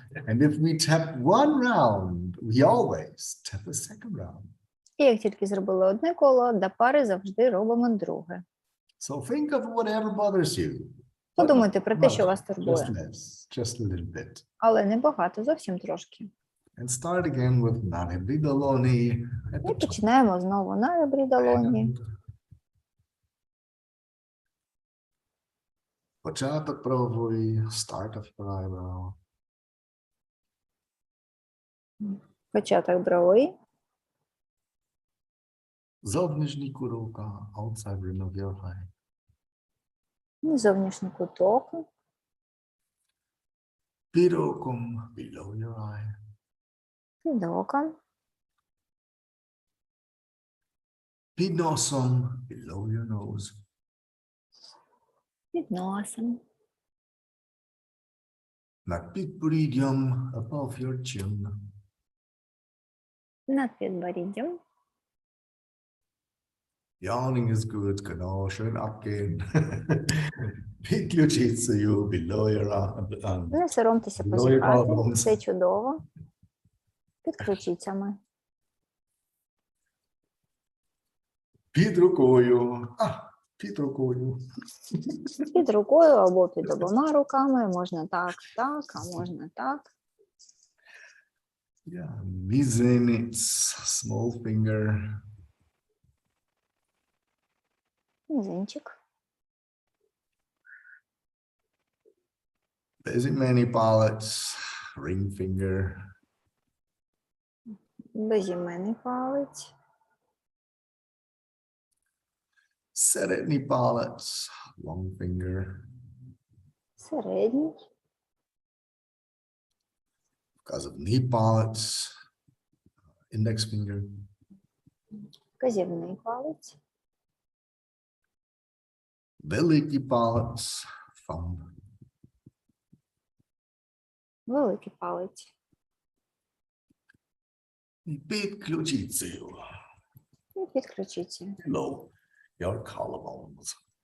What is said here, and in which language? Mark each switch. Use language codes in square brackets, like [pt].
[en] And if we tap one round, we always tap a second round. [uk] І як тільки зробили одне коло, до пари завжди робимо друге. [en] So think of whatever bothers you. [uk] Подумайте про те, що вас [en] Just [uk] турбує. [en] less, just a little bit. [uk] Але не багато, зовсім трошки. [en] And start again with nane doloni. [uk] І починаємо знову на ребрі долоні. Початок правої, [en] start of the eyebrow. [uk] Початок брової. Зовнішній кут ока, [en] outside rim of your eye. [uk] Зовнішній куток. Під оком, [en] below your eye. [uk] Під оком. Під носом, [en] below your nose. [uk] Під носом. Над підборіддям, [en] above your chin. [uk] Над підборіддям. [en] Yawning is good, [de] genau, schön abgehen. [uk] Pit ключицею, [en] below your arm. [uk] Не соромтеся [en] Below your [uk] позіхати. [en] collarbones. [uk] Все чудово. Під ключицями. Під рукою. Під рукою. Під рукою або під обома руками. Можна так, так, а можна так. [en] Yeah, [uk] мізинець, [en] small finger. [uk] Мізинчик. Безіменний палець, [en] ring finger. [uk] Безіменний палець. Середній палець, [en] long finger. [uk] Середній. Вказівний палець, [en] index finger. [uk] Вказівний палець. Великий палець, thumb. Великий палець. І під ключицею, І під ключицею. [en] below your collarbones.